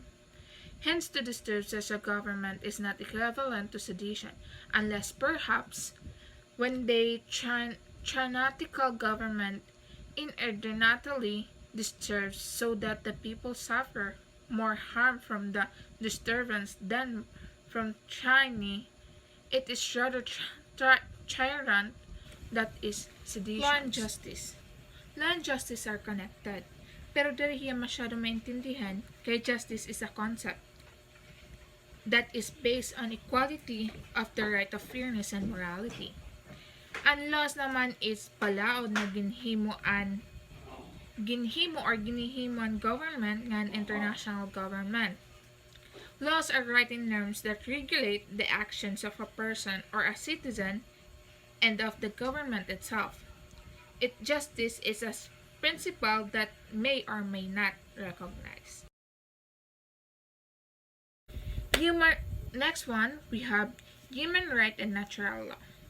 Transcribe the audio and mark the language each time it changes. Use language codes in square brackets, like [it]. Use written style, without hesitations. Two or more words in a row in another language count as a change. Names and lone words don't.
[en] Hence, to disturb such a government is not equivalent to sedition, unless perhaps when the tyrannical government inordinately disturbs so that the people suffer more harm from the disturbance than from tyranny, it is rather tyrant that is sedition. Law and justice. Law and justice are connected, [war] pero dili hiya masyado maintindihan kay [en] justice is a concept that is based on equality of the right of fairness and morality. [war] Ang laws naman is palaod na ginhimo or ginihimon government ngan [en] international government. Laws are written norms that regulate the actions of a person or a citizen and of the government itself. Justice is a principle that may or may not recognize. Next one, we have human right and natural law.